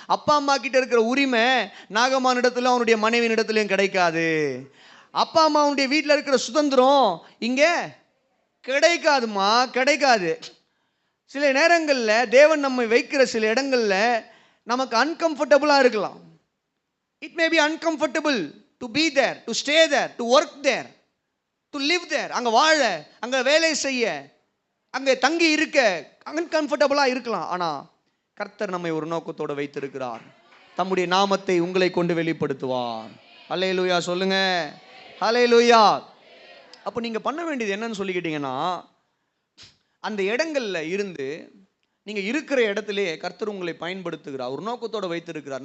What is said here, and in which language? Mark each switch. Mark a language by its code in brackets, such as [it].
[ta] அப்பா அம்மா கிட்ட இருக்கிற உரிமை நாகமான் இடத்துல அவனுடைய மனைவியின் இடத்துலையும் கிடைக்காது. அப்பா அம்மாவுடைய வீட்டில் இருக்கிற சுதந்திரம் இங்கே கிடைக்காதுமா, கிடைக்காது. சில நேரங்களில் தேவன் நம்மை வைக்கிற சில இடங்களில் நமக்கு அன்கம்ஃபர்டபுளாக இருக்கலாம். [en] It may be uncomfortable to be there, to stay there, to work there, to live there. [ta] அங்கே வாழ, அங்கே வேலை செய்ய, அங்கே தங்கி இருக்க அன்கம்ஃபர்டபுளாக இருக்கலாம். ஆனால் கர்த்தர் நம்மை ஒரு நோக்கத்தோடு வைத்திருக்கிறார். தம்முடைய நாமத்தை உங்களை கொண்டு வெளிப்படுத்துவார். ஹல்லேலூயா சொல்லுங்க, ஹல்லேலூயா. அப்போ நீங்கள் பண்ண வேண்டியது என்னன்னு சொல்லிக்கிட்டீங்கன்னா, அந்த இடங்களில் இருந்து நீங்கள் இருக்கிற இடத்துலையே கர்த்தர் உங்களை பயன்படுத்துகிறார், ஒரு நோக்கத்தோடு வைத்திருக்கிறார்.